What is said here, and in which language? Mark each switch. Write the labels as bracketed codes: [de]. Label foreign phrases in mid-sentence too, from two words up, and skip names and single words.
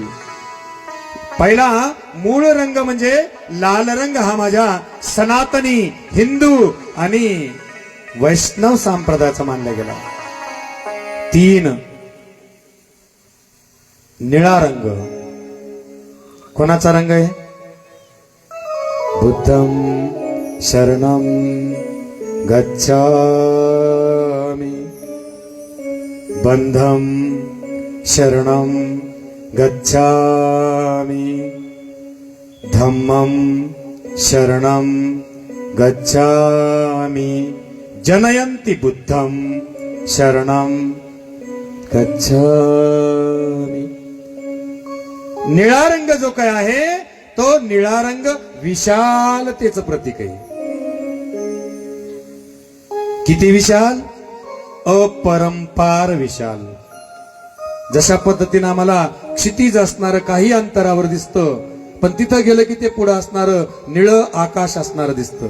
[mr] पहिला मूळ रंग म्हणजे लाल रंग हा माझ्या सनातनी हिंदू आणि वैष्णव संप्रदायाचा मानला गेला. 3 निळा रंग कोणाचा रंग आहे? [pi] बुद्धं शरणं गच्छामि, बंधं शरणं गच्छामि, धम्मं शरणं गच्छामि, जनयन्ति बुद्धं शरणं गच्छामि. [mr] निळा रंग जो काय आहे तो निळा रंग विशालतेचं प्रतीक आहे. किती विशाल? अपरंपार विशाल. जशा पद्धतीने आम्हाला क्षितिज असणारं काही अंतरावर दिसतं, पण तिथं गेलं की ते पुढं असणारं निळं आकाश असणारं दिसतं.